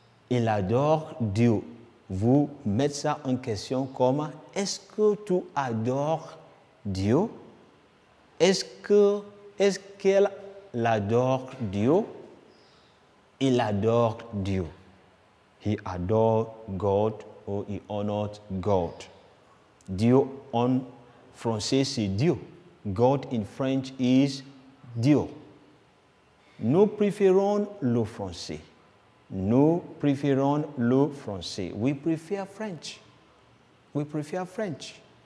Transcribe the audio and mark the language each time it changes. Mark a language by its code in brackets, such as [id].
[fr] Il adore Dieu. Vous mettez ça en question comme est-ce que tu adores Dieu? Est-ce qu'elle adore Dieu? Il adore Dieu. [en] He adored God or he honored God. [fr] Dieu en français c'est Dieu. [en] God in French is Dieu. [fr] Nous préférons le français. Nous préférons le français. [en] We prefer French. We prefer French.